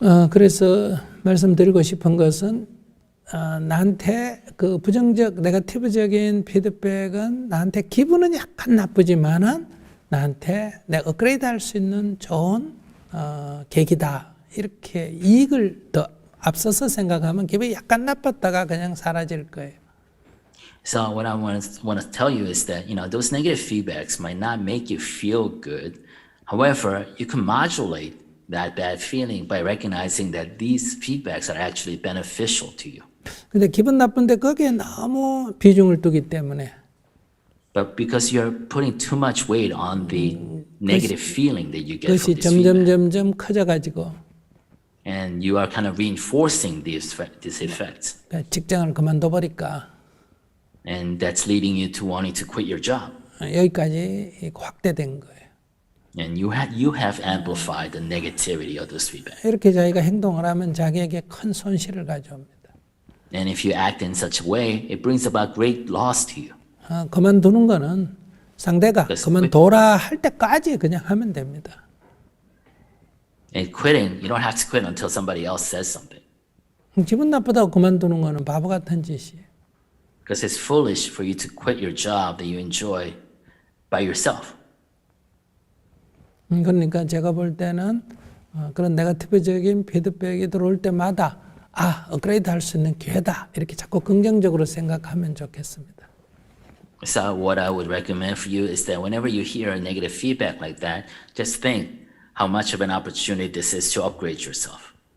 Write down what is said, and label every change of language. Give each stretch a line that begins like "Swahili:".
Korean: 그래서 말씀드리고 싶은 것은 나한테 그 부정적, 네거티브적인 피드백은 나한테 기분은 약간 나쁘지만은 나한테 내가 업그레이드 할 수 있는 좋은 계기다. 이렇게 이익을 더 앞서서 생각하면 기분이 약간 나빴다가 그냥 사라질 거예요.
English: So what I want to tell you is that, those negative feedbacks might not make you feel good. However, you can modulate that bad feeling by recognizing that these feedbacks are actually beneficial to you.
Korean: 근데 기분 나쁜데 거기에 너무 비중을 두기 때문에
English: But because you're putting too much weight on the negative feeling that you get
Korean: 그것이
English: from this feedback,
Korean: 점점 커져가지고
English: and you are kind of reinforcing these effects,
Korean: 직장을 그만둬버릴까
English: and that's leading you to wanting to quit your job.
Korean: 여기까지 확대된 거예요.
English: And you have amplified the negativity of this feedback.
Korean: 이렇게 자기가 행동을 하면 자기에게 큰 손실을 가져옵니다.
English: And if you act in such a way, it brings about great loss to you.
Korean: 그만두는 거는 상대가
English: Yes.
Korean: 그만둬라 할 때까지 그냥 하면 됩니다.
English: And quitting, you don't have to quit until somebody else says something.
Korean: 기분 나쁘다고 그만두는 거는 바보 같은 짓이에요.
English: Because it's foolish for you to quit your job that you enjoy by yourself.
Korean: 그러니까 제가 볼 때는 그런 네거티브적인 피드백이 들어올 때마다 업그레이드 할 수 있는 기회다. 이렇게 자꾸 긍정적으로 생각하면 좋겠습니다.
English: So what I would recommend for you is that whenever you hear a negative feedback like that, just think how much of an opportunity this is to upgrade yourself.